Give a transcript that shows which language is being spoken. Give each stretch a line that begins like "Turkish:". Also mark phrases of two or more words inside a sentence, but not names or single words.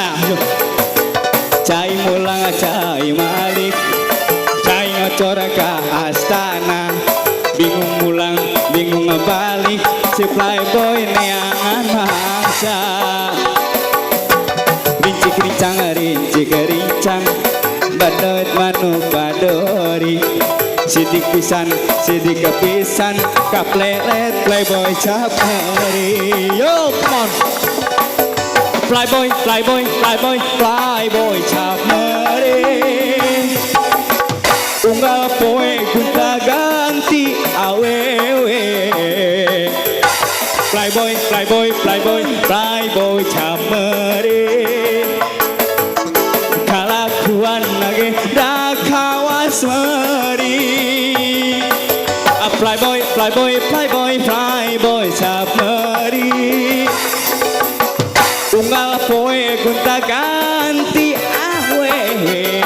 Sundanese: Cai mulang, cai malik, cai ngocor ka astana, bingung mulang, bingung balik, si playboy neangan mangsa. Rincik rincang, rincik rincang, badut manu badori, sidik pisan sidik kepisan kaplelet playboy caperi
English: yo come on
Sundanese: playboy playboy playboy playboy caperi unggal poe gunta ganti awewe playboy playboy playboy playboy caperi kalakuan lagi dah kawas meri playboy playboy playboy playboy caperi unggal poe gunta ganti awewe